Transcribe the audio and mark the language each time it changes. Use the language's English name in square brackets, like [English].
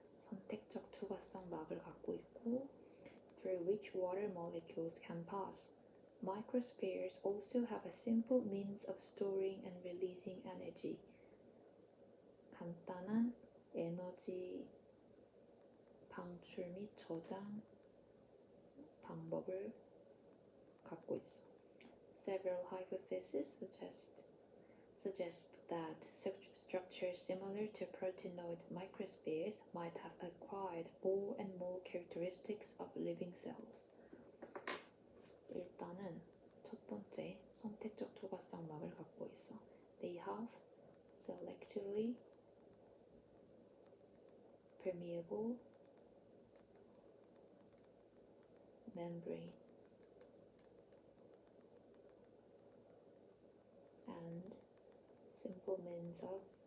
[Korean] 선택적 투과성막을 갖고 있고, [English] through which water molecules can pass. Microspheres also have a simple means of storing and releasing energy. [Korean] 간단한 에너지 방출 및 저장 방법을 갖고 있어. [English] Several hypotheses suggest that structures similar to proteinoid microspheres might have acquired more and more characteristics of living cells. [Korean] 일단은 첫 번째 선택적 투과성막을 갖고 있어. [English] They have selectively permeable membrane and simple means of